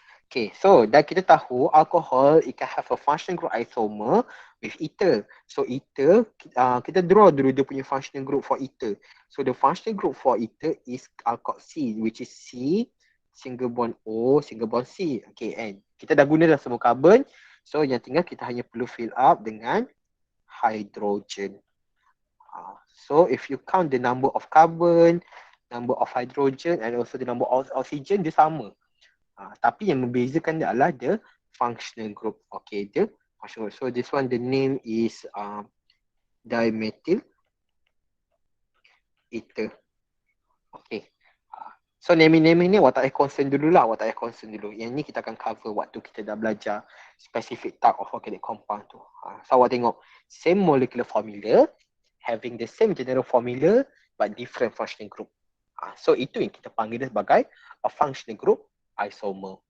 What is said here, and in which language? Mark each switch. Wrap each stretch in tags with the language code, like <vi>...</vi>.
<en>Okay, so</en> <ms>dah kita tahu</ms> <en>alcohol it can have a functional group isomer with ether. So ether,</en> <ms>kita draw dulu dia punya</ms> <en>functional group for ether. So the functional group for ether is alkoxy, which is C, single bond O, single bond C.</en> <ms>Okay, and kita dah guna dah semua carbon. So yang tinggal kita hanya perlu</ms> <en>fill up</en> <ms>dengan hydrogen.</ms> <en>So if you count the number of carbon, number of hydrogen and also the number of oxygen,</en> <ms>dia sama. Tapi yang membezakan dia adalah</ms> <en>the functional group. Okay, the functional group. So this one, the name is dimethyl ether.</en> <ms>Okay. So naming ni awak tak payah concern dulu lah. Awak tak payah concern dulu. Yang ni kita akan cover waktu kita dah belajar</ms> <en>specific type of organic compound</en> <ms>tu.</ms> <en>So</en> <ms>awak tengok,</ms> <en>same molecular formula, having the same general formula but different functional group.</en> <ms>So itu yang kita panggil sebagai</ms> <en>a functional group isomer.</en>